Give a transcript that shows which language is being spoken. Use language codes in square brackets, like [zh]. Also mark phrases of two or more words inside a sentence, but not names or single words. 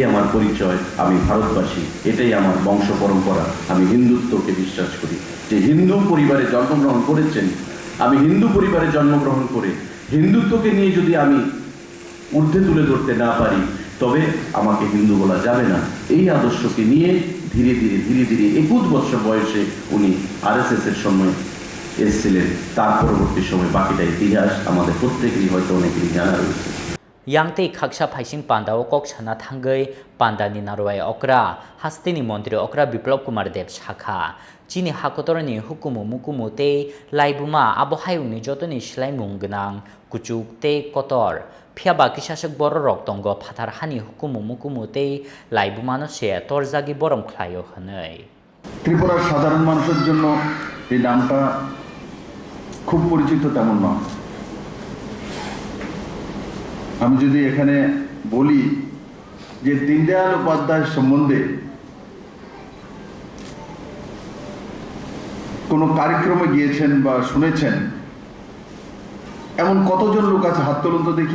[bn] আমার পরিচয় আমি ভারতবাসী এটাই আমার বংশ পরম্পরা আমি হিন্দুত্বকে বিশ্বাস করি যে হিন্দু পরিবারে জন্মগ্রহণ করেছেন আমি হিন্দু পরিবারে জন্মগ্রহণ করে হিন্দুত্বকে নিয়ে যদি আমি ঊর্ধ্বে তুলে ধরতে না পারি তবে আমাকে হিন্দু বলা যাবে না এই আদর্শকে নিয়ে ধীরে ধীরে 21 বছর বয়সে উনি আরএসএস এর সময় এসেছিলেন তার পরবর্তী সময় বাকিটা ইতিহাস আমাদের প্রত্যেকেরই হয়তো অনেকেরই জানা রয়েছে [trp] यांगते खाक्सा फाइसिंग पांडाव कक साना थांगै पांडानि नारवाय अक्रा हास्तेनि मंत्री अक्रा विप्लव कुमार देव शाखा चीनी हाकतरनि हुकुमु मुकुमुते लाइबुमा आबहायुनि जतनि सिलाय मुंगनां कुचुक ते कतर फियाबा किसासक बर रक्तंग फाथार हानि हुकुमु मुकुमुते लाइबुमानो से तरजागि बरम ख्लायो हनै [bn] ত্রিপুরার সাধারণ মানুষের জন্য এই নামটা খুব পরিচিত তেমন নয়। আমি যদি এখানে বলি যে দীনদয়াল উপাধ্যায় সম্বন্ধে কোনো কার্যক্রমে গিয়েছেন বা শুনেছেন এমন কতজন লোক আছে, হাত তুলুন তো দেখি।